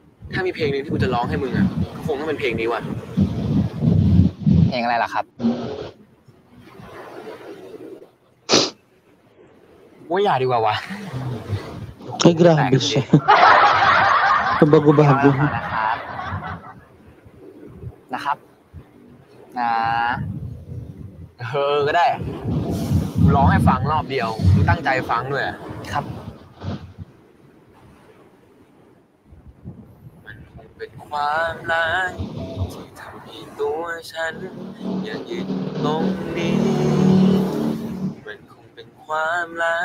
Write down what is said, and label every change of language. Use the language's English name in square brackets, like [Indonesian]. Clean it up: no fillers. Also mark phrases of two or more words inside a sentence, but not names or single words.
[Thai] ถ้ามีเพลงหนึงที่กูจะร้องให้มึงอ่ะก็คงต้องเป็นเพลงนี้ว่ะ เพลงอะไรล่ะครับ ว่าอย่าดีกว่าวะ [Filipino] Ay, grabe siya. Bago-bago. [Thai] นะครับนะ ก็ได้กูร้องให้ฟังรอบเดียวมึงตั้งใจฟังด้วย ครับ มันคงเป็นความรักที่ทำให้ตัวฉันยังยืนตรงนี้มันคงเป็นความรั